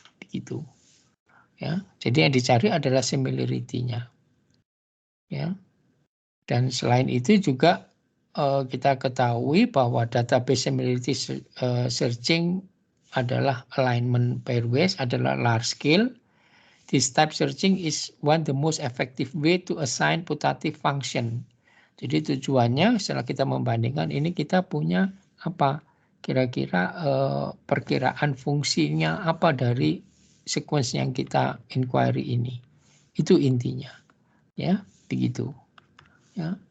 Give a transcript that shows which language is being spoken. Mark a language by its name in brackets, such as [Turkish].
[Indonesian] Gitu, ya. Jadi yang dicari adalah similarity-nya, ya. Dan selain itu juga kita ketahui bahwa database similarity searching adalah alignment pairwise adalah large scale. [English] This type searching is one the most effective way to assign putative function. [Indonesian] Jadi tujuannya setelah kita membandingkan ini kita punya apa? Kira-kira perkiraan fungsinya apa dari sequence yang kita inquiry ini. Itu intinya. Ya, begitu. Ya.